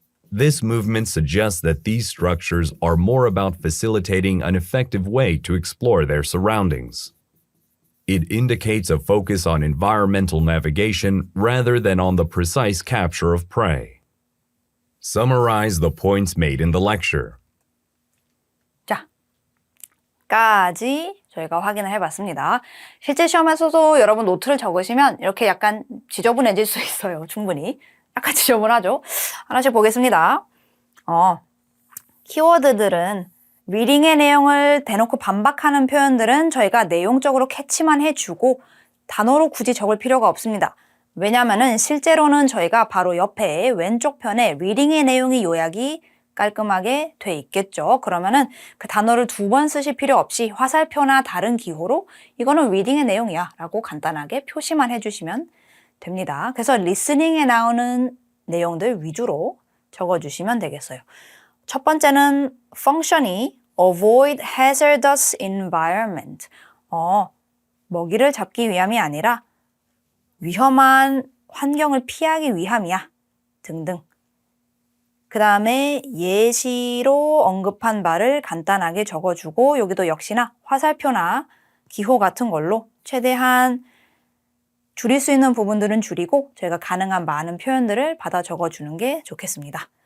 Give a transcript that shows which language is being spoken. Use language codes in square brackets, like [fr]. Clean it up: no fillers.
[en] This movement suggests that these structures are more about facilitating an effective way to explore their surroundings. It indicates a focus on environmental navigation rather than on the precise capture of prey. Summarize the points made in the lecture. [ko] 자, 까지 저희가 확인을 해봤습니다. 실제 시험에서도 여러분 노트를 적으시면 이렇게 약간 지저분해질 수 있어요. 충분히. 약간 지저분하죠? 하나씩 보겠습니다. 키워드들은 리딩의 내용을 대놓고 반박하는 표현들은 저희가 내용적으로 캐치만 해주고 단어로 굳이 적을 필요가 없습니다. 왜냐하면 실제로는 저희가 바로 옆에 왼쪽 편에 리딩의 내용이 요약이 깔끔하게 돼 있겠죠. 그러면은 그 단어를 2번 쓰실 필요 없이 화살표나 다른 기호로 이거는 리딩의 내용이야 라고 간단하게 표시만 해주시면 됩니다. 그래서 리스닝에 나오는 내용들 위주로 적어주시면 되겠어요. 첫 번째는 [en] function이 avoid hazardous environment. [ko] 먹이를 잡기 위함이 아니라 위험한 환경을 피하기 위함이야. 등등. 그 다음에 예시로 언급한 바를 간단하게 적어주고 여기도 역시나 화살표나 기호 같은 걸로 최대한 줄일 수 있는 부분들은 줄이고 저희가 가능한 많은 표현들을 받아 적어주는 게 좋겠습니다.